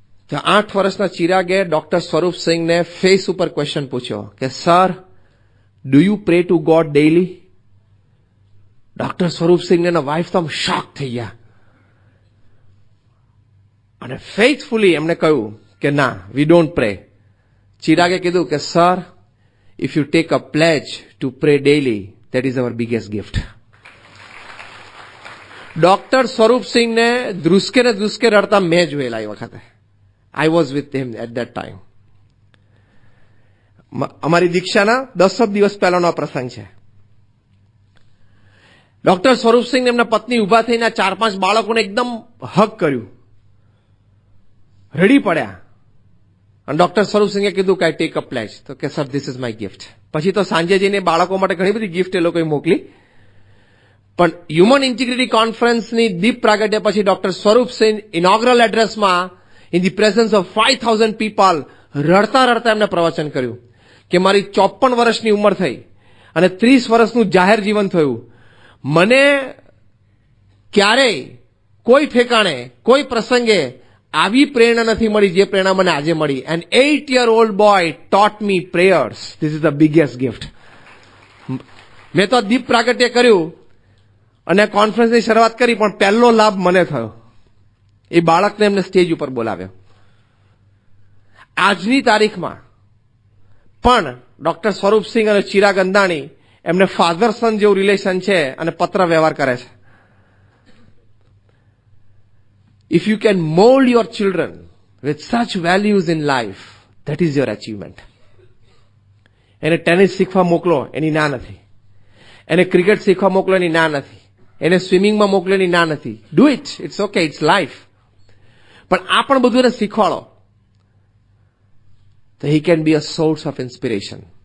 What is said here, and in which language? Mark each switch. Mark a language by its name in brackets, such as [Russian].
[Gujarati] તો 8 વર્ષના ચિરાગે doctor સ્વરૂપસિંહને face ઉપર ક્વેશ્ચન પૂછ્યો કે [English] Sir, do you pray to God daily? [Gujarati] Doctor Swarupsinh અને વાઇફ તો શોક થઈ ગયા અને ફેથફુલી એમને કહ્યું કે ના, [English] We don't pray. [Gujarati] ચિરાગે કીધું કે sir, [English] if you take a pledge to pray daily, that is our biggest gift. [Gujarati] Doctor સ્વરૂપસિંહને ધ્રુસકે ને ધ્રુસકે રડતા મેં જોયેલા એ વખતે. [English] I was with him at that time. [Gujarati] અમારી દીક્ષાના 10 દિવસ પહેલાનો આ પ્રસંગ છે. ડોક્ટર સ્વરૂપસિંહ એમના પત્ની ઉભા થઈને 4-5 બાળકોને એકદમ હગ કર્યું, રડી પડ્યા અને ડોક્ટર સ્વરૂપસિંહે કીધું કે [English] I take a pledge, [Gujarati] તો કે [English] Sir this is my gift. [Gujarati] પછી તો સાંજે જઈને બાળકો માટે ઘણી બધી ગિફ્ટ એ લોકોએ મોકલી. પણ હ્યુમન ઇન્ટિગ્રિટી કોન્ફરન્સની દીપ પ્રાગટ્ય પછી doctor Swarupsinh inaugural એડ્રેસમાં [English] in the presence of 5,000 people [Gujarati] રડતા રડતા એમને પ્રવચન કર્યું કે મારી 54 વર્ષની ઉંમર થઈ અને 30 વર્ષનું જાહેર જીવન થયું. મને ક્યારેય કોઈ ઠેકાણે કોઈ પ્રસંગે આવી પ્રેરણા નથી મળી જે પ્રેરણા મને આજે મળી. [English] An 8-year-old boy taught me prayers. This is the biggest gift. [Gujarati] મેં તો દીપ પ્રાગટ્ય કર્યું અને કોન્ફરન્સની શરૂઆત કરી, પણ પહેલો લાભ મને થયો. એ બાળકને એમને સ્ટેજ ઉપર બોલાવ્યો. આજની તારીખમાં પણ ડોક્ટર સ્વરૂપસિંહ અને ચિરાગ અંદાણી એમને ફાધર સન જેવું રિલેશન છે અને પત્ર વ્યવહાર કરે છે. [English] If you can mold your children with such values in life, that is your achievement. [Gujarati] એને ટેનિસ શીખવા મોકલો એની ના નથી, એને ક્રિકેટ શીખવા મોકલો એની ના નથી, એને સ્વિમિંગમાં મોકલો એની ના નથી. [English] Do it, it's okay, it's life. [Gujarati] પણ આ પણ બધું એને શીખવાડો તો [English] He can be a source of inspiration.